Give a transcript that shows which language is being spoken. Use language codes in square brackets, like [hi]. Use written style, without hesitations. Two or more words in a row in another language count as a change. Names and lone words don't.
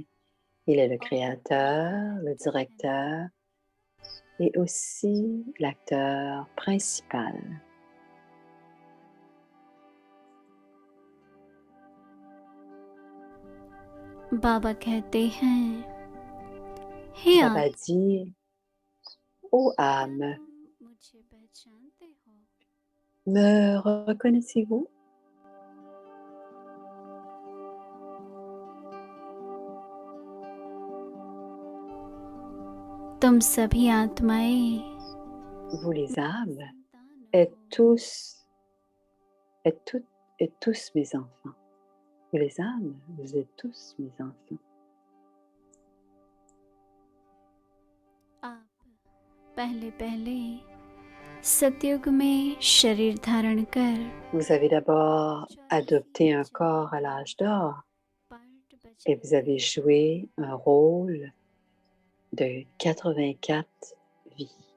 [fr] Il est le Créateur, le directeur et aussi l'acteur principal. [hi] बाबा कहते हैं हे [fr] Baba [hi] आत्मा, [fr] dit, ô [hi] क्या [fr] âme, [hi] तुम मुझे पहचानते हो? [fr] me reconnaissez-vous? [hi] तुम सभी आत्माएं [fr] Vous les âmes [hi] संतान [fr] êtes [hi] हो। [fr] tous, êtes toutes et tous mes enfants. Vous les âmes, vous êtes tous mes enfants. [hi] आप पहले पहले सतयुग में शरीर धारण कर [fr] Vous avez d'abord adopté un corps à l'âge d'or et vous avez joué un rôle de 84 vies.